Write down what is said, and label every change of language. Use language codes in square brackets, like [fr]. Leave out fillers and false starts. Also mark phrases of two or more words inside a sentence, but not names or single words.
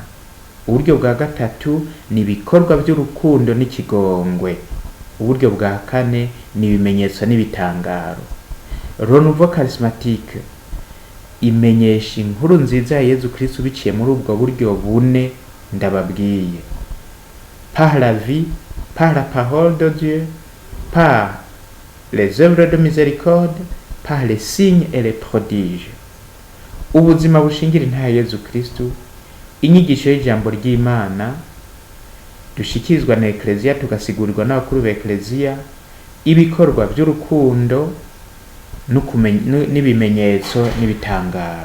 [rn] Uburyo bwa gatatu ni ibikorwa by'urukundo n'ikigongwe. Uburyo bwa kane ni ibimenyetso n'ibitangaro. [fr] Renouveau charismatique [rn] imenyesha inkuru nziza ya Yezu Kristu biciye muri ubwo buryo bune ndababwiye: [fr] par la vie, par la parole de Dieu, par les œuvres de miséricorde, par les signes et les prodiges. [rn] Ubuzima bushingira intahe Yezu Kristu, inyigisho y'ijambo ry'Imana, dushikirizwa na ekleziya tugasigurirwa n'abakuru ba ekleziya, ibikorwa by'urukundo n'ibimenyetso n'ibitangaro.